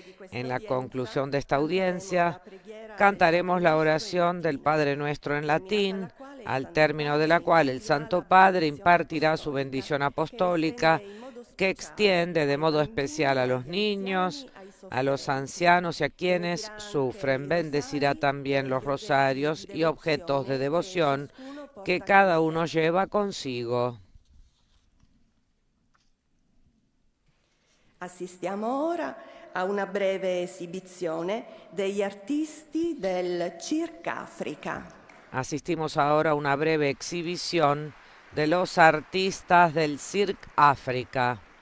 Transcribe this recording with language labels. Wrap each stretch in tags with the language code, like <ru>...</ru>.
<es>En la conclusión de esta audiencia, cantaremos la oración del Padre Nuestro en latín, al término de la cual el Santo Padre impartirá su bendición apostólica, que extiende de modo especial a los niños, a los ancianos y a quienes sufren. Bendecirá también los rosarios y objetos de devoción que cada uno lleva consigo.</es> <it>Assistiamo ora a una breve esibizione degli artisti del Cirque Africa.</it> <es>Asistimos ahora a una breve exhibición de los artistas del Cirque Africa.</es>